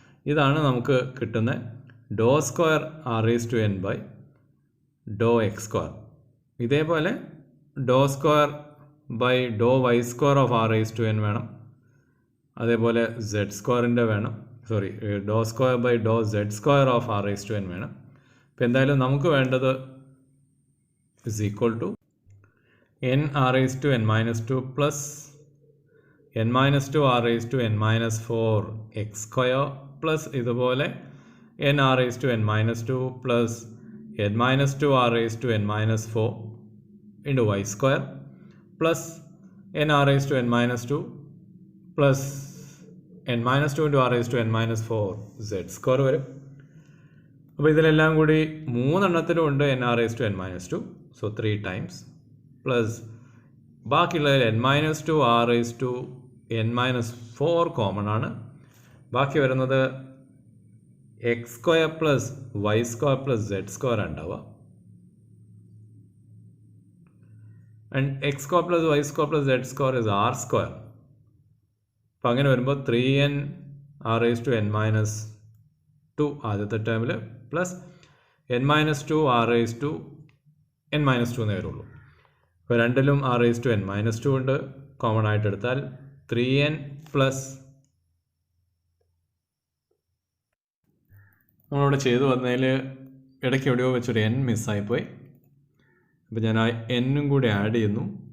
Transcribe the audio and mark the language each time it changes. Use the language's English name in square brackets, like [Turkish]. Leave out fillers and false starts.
[Malayalam] ഇതാണ് നമുക്ക് കിട്ടുന്ന [English] Doe square r raised to n by doe x square. [Malayalam] ഇതേപോലെ [English] doe square by doe y square of r raise to n [Malayalam] വേണം, അതേപോലെ [English] Z സ്ക്വയറിൻ്റെ വേണം, doe square by doe z square of r raise to n വേണം. [Malayalam] അപ്പോൾ എന്തായാലും നമുക്ക് വേണ്ടത് [English] Is equal to n r raised to n minus 2 plus n minus 2 r raised to n minus 4 x square plus ഇതുപോലെ n r raised to n minus 2 plus n minus 2 r raised to n minus 4 into y square plus n r raised to n minus 2 plus n minus 2 into r raised to n minus 4 z square വരും. [Malayalam] അപ്പോൾ ഇതിലെല്ലാം കൂടി മൂന്നെണ്ണത്തിലും ഉണ്ട് [English] n r raised to n minus 2, so 3 times plus ബാക്കിയുള്ളതിൽ n minus 2 r raised to n minus 4 common ആണ്. ബാക്കി വരുന്നത് x square plus y square plus z square ഉണ്ടാവുക. And x square plus y square plus z square is r square. അപ്പം അങ്ങനെ വരുമ്പോൾ 3n r raised to n minus 2 [Malayalam] ആദ്യത്തെ ടേമിൽ [English] Plus n minus 2 r raised to n minus 2 എന്നേ വരുള്ളൂ. [Malayalam] ഇപ്പോൾ രണ്ടിലും [English] r raised to n minus 2 [Malayalam] ഉണ്ട്, കോമൺ ആയിട്ട് എടുത്താൽ 3n പ്ലസ് നമ്മളിവിടെ ചെയ്തു വന്നതിൽ ഇടയ്ക്ക് എവിടെയോ വെച്ചൊരു n മിസ്സായിപ്പോയി. അപ്പോൾ ഞാൻ ആ എന്നും കൂടി ആഡ് ചെയ്യുന്നു.